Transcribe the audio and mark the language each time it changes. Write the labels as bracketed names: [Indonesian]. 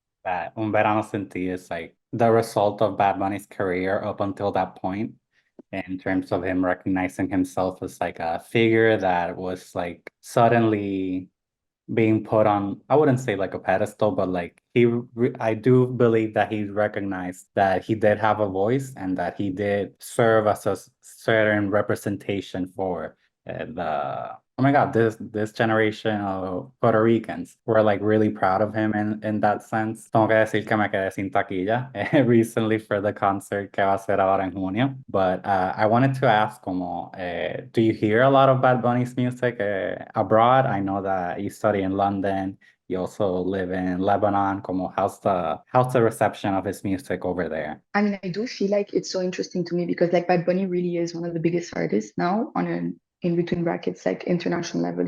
[English] that Un Verano Sin Ti is like the result of Bad Bunny's career up until that point, in terms of him recognizing himself as like a figure that was like suddenly being put on, I wouldn't say like a pedestal, but like I do believe that he recognized that he did have a voice and that he did serve as a certain representation for the, oh my God, this generation of Puerto Ricans. We're like really proud of him in that sense. [Spanish] Tengo que decir que me quedé sin taquilla [English] recently for the concert [Spanish] que va a ser ahora en junio. [English] But I wanted to ask, como, do you hear a lot of Bad Bunny's music abroad? I know that you study in London. You also live in Lebanon. Como, how's the reception of his music over there? I mean, I do feel like it's so interesting to me because like Bad Bunny really is one of the biggest artists now on an in between brackets like international level.